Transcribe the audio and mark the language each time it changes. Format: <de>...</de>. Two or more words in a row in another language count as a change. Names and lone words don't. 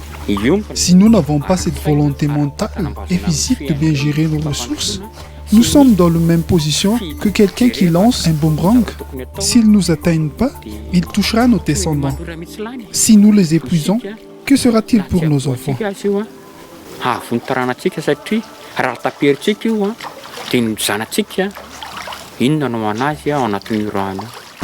<fr>Si nous n'avons pas cette volonté mentale et physique de bien gérer nos ressources, nous sommes dans la même position que quelqu'un qui lance un boomerang. S'il ne nous atteigne pas, il touchera nos descendants. Si nous les épuisons, que sera-t-il pour nos enfants?</fr> <mg>Inona no ho anazy ao anatin'io raha io.</mg>